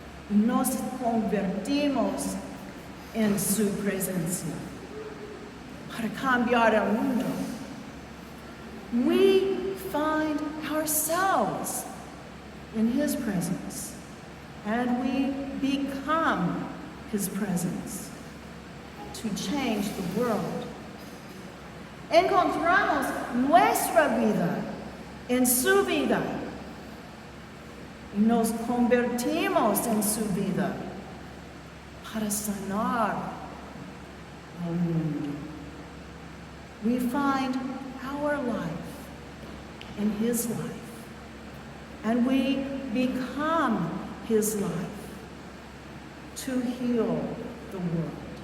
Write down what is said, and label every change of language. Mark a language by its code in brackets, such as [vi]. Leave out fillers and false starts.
[es] Nos convertimos en su presencia para cambiar el mundo. [en] We find ourselves in His presence, and we become His presence to change the world. [es] Encontramos nuestra vida en su vida y nos convertimos en su vida para sanar al mundo. [en] We find our life in His life, and we become His life to heal the world.